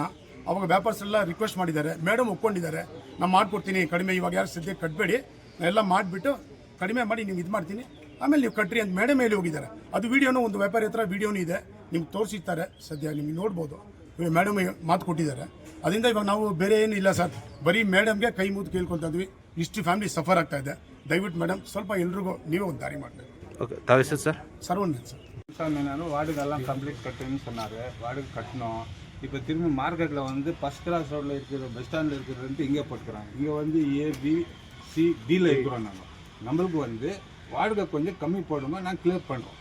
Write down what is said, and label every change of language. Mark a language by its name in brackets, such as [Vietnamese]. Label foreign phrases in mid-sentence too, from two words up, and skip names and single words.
[Kannada] ಅವಾಗ ವ್ಯಾಪಾರಸ್ಥರೆಲ್ಲ ರಿಕ್ವೆಸ್ಟ್ ಮಾಡಿದ್ದಾರೆ. ಮೇಡಮ್ ಒಪ್ಕೊಂಡಿದ್ದಾರೆ, ನಾನು ಮಾಡ್ಕೊಡ್ತೀನಿ ಕಡಿಮೆ, ಇವಾಗ ಯಾರು ಸದ್ಯಕ್ಕೆ ಕಟ್ಟಬೇಡಿ, ಎಲ್ಲ ಮಾಡಿಬಿಟ್ಟು ಕಡಿಮೆ ಮಾಡಿ ನೀವು ಇದು ಮಾಡ್ತೀನಿ, ಆಮೇಲೆ ನೀವು ಕಟ್ರಿ ಅಂತ ಮೇಡಮ್ ಹೇಳಿ ಹೋಗಿದ್ದಾರೆ. ಅದು ವೀಡಿಯೋನು ಒಂದು ವ್ಯಾಪಾರಿ ಹತ್ರ ವೀಡಿಯೋನು ಇದೆ, ನಿಮ್ಗೆ ತೋರಿಸಿರ್ತಾರೆ. ಸದ್ಯ ನಿಮಗೆ ನೋಡ್ಬೋದು, ಮೇಡಮ್ ಮಾತು ಕೊಟ್ಟಿದ್ದಾರೆ. ಅದರಿಂದ ಇವಾಗ ನಾವು ಬೇರೆ ಏನು ಇಲ್ಲ ಸರ್, ಬರೀ ಮೇಡಮ್ಗೆ ಕೈ ಮುದ್ದು ಕೇಳ್ಕೊತಾ ಇದ್ವಿ. ಇಷ್ಟು [English] family suffer [Kannada] ಆಗ್ತಾ ಇದೆ. ದಯವಿಟ್ಟು ಮೇಡಮ್ ಸ್ವಲ್ಪ ಎಲ್ರಿಗೂ ನೀವೇ ಒಂದು ದಾರಿ ಮಾಡಬೇಕು. [Tamil] ஓகே தாவே சார் சரவணன் சார். சார் நான் வார்டுக்கெல்லாம் கம்ப்ளீட் கட்டுன்னு சொன்னார். வார்டுக்கு கட்டணும். இப்போ திரும்பி மார்க்கெட்டில் வந்து [English] first class [Tamil] ரோட்டில் இருக்கிற பஸ் ஸ்டாண்டில் இருக்கிறது இங்கே போட்டுக்கிறாங்க. இங்கே வந்து ABCDயில் இருக்கிறோம். நம்மளுக்கு வந்து வாடகை கொஞ்சம் கம்மி போடுங்க, நாங்கள் கிளியர் பண்ணுறோம்.